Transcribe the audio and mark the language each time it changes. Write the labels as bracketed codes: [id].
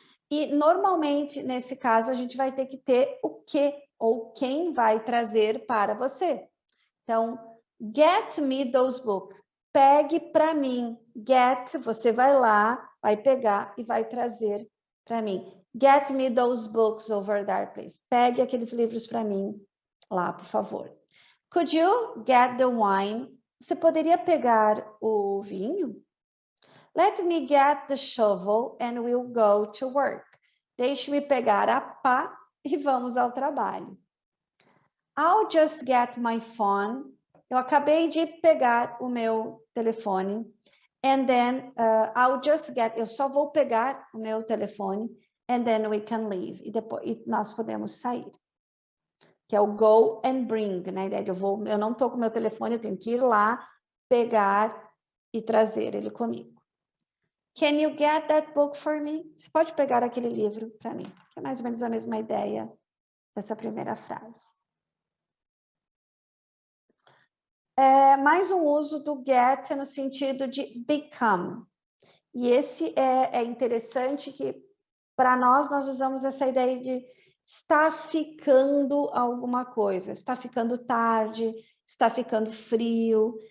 [pt] E, normalmente, nesse caso, a gente vai ter que ter o que ou quem vai trazer para você. Então, [en] get me those books. [pt] Pegue para mim. Get, você vai lá, vai pegar e vai trazer para mim. [en] Get me those books over there, please. [pt] Pegue aqueles livros para mim lá, por favor. [en] Could you get the wine? [pt] Você poderia pegar o vinho? [en] Let me get the shovel and we'll go to work. [pt] Deixe-me pegar a pá e vamos ao trabalho. [en] I'll just get my phone. [pt] Eu acabei de pegar o meu telefone. [en] And then I'll just get, [pt] eu só vou pegar o meu telefone, [en] and then we can leave. [pt] E nós podemos sair. Que é o [en] go and bring, [pt] né? Eu não estou com o meu telefone, eu tenho que ir lá, pegar e trazer ele comigo. [en] Can you get that book for me? [pt] Você pode pegar aquele livro para mim? É mais ou menos a mesma ideia dessa primeira frase. Mais um uso do get no sentido de become. E esse é interessante que, para nós usamos essa ideia de está ficando alguma coisa, está ficando tarde, está ficando frio.